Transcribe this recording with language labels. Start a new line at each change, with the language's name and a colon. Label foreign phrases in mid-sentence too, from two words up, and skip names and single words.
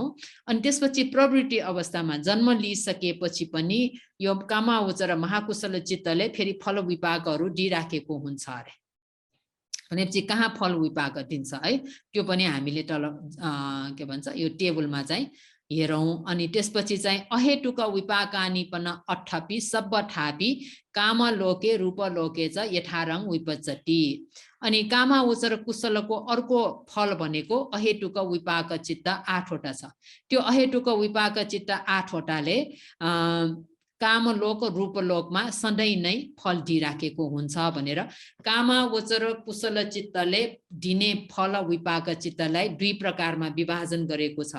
Nepali: अनि त्यसपछि प्रवृत्ति अवस्थामा जन्म लिइसकेपछि पनि यो कामावचर महाकुशल चित्तले फेरि फल विपाकहरू दिइराखेको हुन्छ अरे। भनेपछि कहाँ फल विपाक दिन्छ है, त्यो पनि हामीले तल के भन्छ यो टेबलमा चाहिँ हेरौं। अनि त्यसपछि चाहिँ
Pali: अहेतुक विपाकानिपन अठ्ठपि सब्बठापि कामलोके रूपलोके च यथारङ विपच्चति।
Nepali: अनि कामावचर कुशलको अर्को फल भनेको अहेतुक विपाक चित्त 8 वटा छ। त्यो अहेतुक विपाक चित्त 8 वटाले कामलोक रूपलोकमा सधैँ नै फल दिइराखेको हुन्छ भनेर कामावचर कुशल चित्तले दिने फल विपाक चित्तलाई 2 प्रकारमा विभाजन गरेको छ।